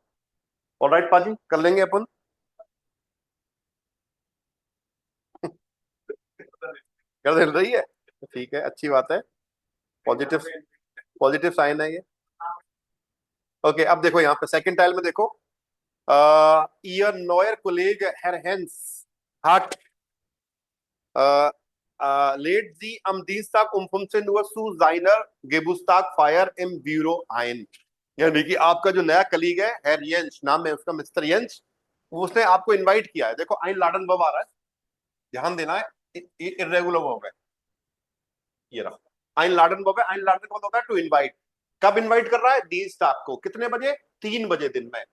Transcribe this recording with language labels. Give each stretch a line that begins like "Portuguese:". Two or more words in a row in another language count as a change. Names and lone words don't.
Hindi: ऑलराइट पाजी, कर लेंगे अपन। कर दे रही है, ठीक है, अच्छी बात है, पॉजिटिव,
English: positive sign
Hindi: है ये। ओके, अब देखो यहाँ पे
English: second tile
Hindi: में देखो,
German: ihr neuer Kollege Herr Hens hat lädt Sie am Dienstag um 15 Uhr zu seiner Geburtstagfeier im Büro ein।
Hindi: यानी कि आपका जो नया कलीग है, हेर यंश नाम है उसका, मिस्टर यंश, उसने आपको इनवाइट किया है। देखो
German: ein laden
Hindi: वर्ब आ रहा है, ध्यान देना है,
English: irregular verb
Hindi: है ये रहा।
German: ein laden
Hindi: वर्ब है,
German: ein laden
Hindi: का मतलब होता है
English: to invite.
Hindi: कब इनवाइट कर रहा है, dienstag को, कितने बजे, 3 बजे दिन में।